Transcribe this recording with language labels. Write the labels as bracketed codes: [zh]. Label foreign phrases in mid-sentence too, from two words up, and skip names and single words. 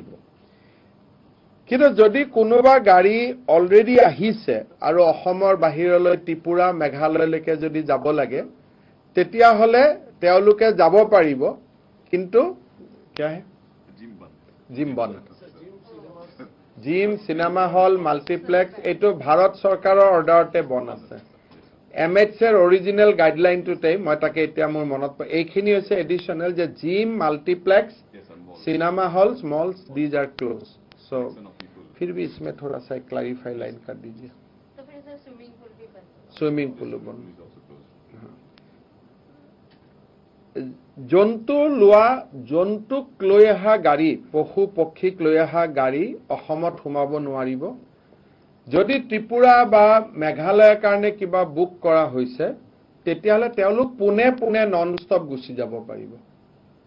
[as] কিন্তু যদি কোনোবা গাড়ী অলৰেডি আহিছে আৰু অসমৰ বাহিৰলৈ ত্ৰিপুৰা, মেঘালয়লৈকে যদি যাব লাগে, তেতিয়াহ'লে তেওঁলোকে যাব পাৰিব, কিন্তু জিম বন্ধ। জিম, চিনেমা হল, মাল্টিপ্লেক্স এইটো ভাৰত চৰকাৰৰ অৰ্ডাৰতে বন্ধ আছে। MHৰ অৰিজিনেল গাইডলাইনটোতে, মই তাকে এতিয়া মোৰ মনত পৰে, এইখিনি হৈছে এডিশ্যনেল যে জিম, মাল্টিপ্লেক্স, [en] cinema halls, malls, these are closed. [hi] सो फिर भी इसमें थोड़ा सा [en] clarify line [hi] कर दीजिए। तो फिर सर [en] swimming pool [hi] भी बंद? [en] swimming pool [hi] बंद। [as] জন্তু লোৱা, জন্তুক লৈ অহা গাড়ী, পশু পক্ষীক লৈ অহা গাড়ী অসমত সোমাব নোৱাৰিব। যদি ত্ৰিপুৰা বা মেঘালয়ৰ কাৰণে কিবা বুক কৰা হৈছে, তেতিয়াহ'লে তেওঁলোক পোনে পোনে [en] non stop [as] গুচি যাব পাৰিব।